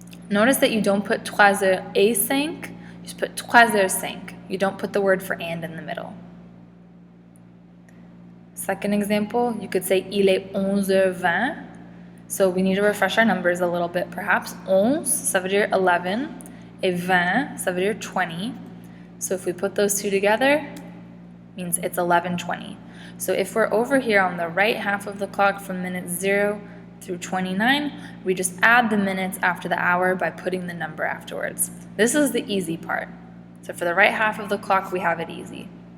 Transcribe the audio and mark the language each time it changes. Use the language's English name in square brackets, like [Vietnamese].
[English] Notice that you don't put 3h05, you just put 3h05. You don't put the word for and in the middle. Second example, you could say, [French] il est 11h20, [English] so we need to refresh our numbers a little bit, perhaps. [French] 11, ça veut dire 11, et 20, ça veut dire 20. [English] So if we put those two together, means it's 11:20. So if we're over here on the right half of the clock from minutes 0 through 29, we just add the minutes after the hour by putting the number afterwards. This is the easy part. So for the right half of the clock, we have it easy.